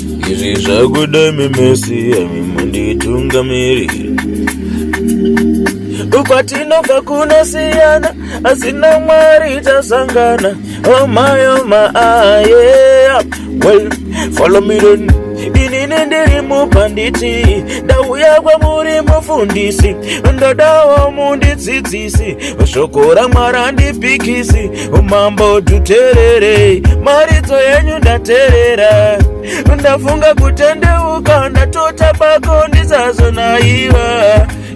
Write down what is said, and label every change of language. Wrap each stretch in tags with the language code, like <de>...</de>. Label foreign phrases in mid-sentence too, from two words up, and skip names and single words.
<sn>Izvi zvakudai memesi, ami munditungamiriri. Ukwatinobva kunosiyana, asi naMwari tasangana.</sn> <en>Oh my, oh my, ah, yeah. Well, follow me then.</en> <sn>Inini ndiri mupanditi, ndauya kwamuri mufundisi. Ndodawo mundidzidzisi, shoko raMwari handipikisi. Umambo tuterere, maridzo yenyu ndaterera. Ndafunga kutendeuka, ndatota bako ndisazonaiwa.</sn>